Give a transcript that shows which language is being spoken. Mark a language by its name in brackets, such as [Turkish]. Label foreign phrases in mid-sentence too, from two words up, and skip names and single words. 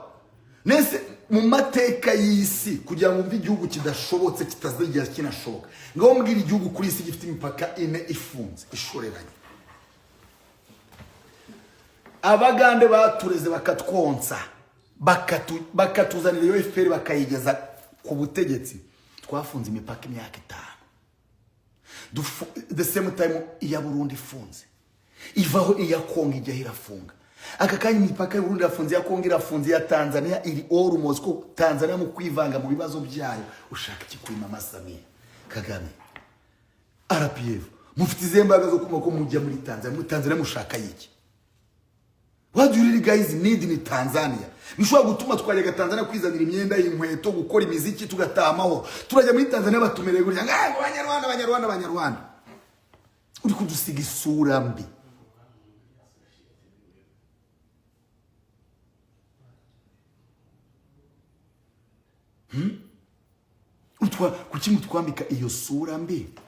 [Kinyarwanda] Nese mu mateka y'isi kugira ngo igihugu kidashobotse kitazigera kinashoboka, ngaho mbwira igihugu kuri isi gifite imipaka ine ifunze ishoreranye. Abagande batureze bakatwonsa bakatuzanira iyo FPR bakayigeza ku butegetsi, twafunze imipaka imyaka 5. [English] The same time [Kinyarwanda] iya Burundi ifunze, ivaho iya Kongo ijya irafunga. Aka kanya imipaka ya Burundi irafunze, ya Kongo irafunze, ya Tanzania iri almost ko Tanzania mu kwivanga mu bibazo byayo. Ushaka iki kuri Mama Samia Kagame RPF? Mufite izembaga zo kuma ko mujya muri Tanzania, muri Tanzania mushaka yiki? [English] What do you really guys need in Tanzania? [Kinyarwanda] Bishobora gutuma twajyaga Tanzania kwizanira imyenda y'inkweto, gukora imiziki, tugataha amahoro. Turajya muri Tanzania batumereye gutya, Abanyarwanda. Uri kudusiga isura mbi. Kuki mutwambika iyo sura mbi?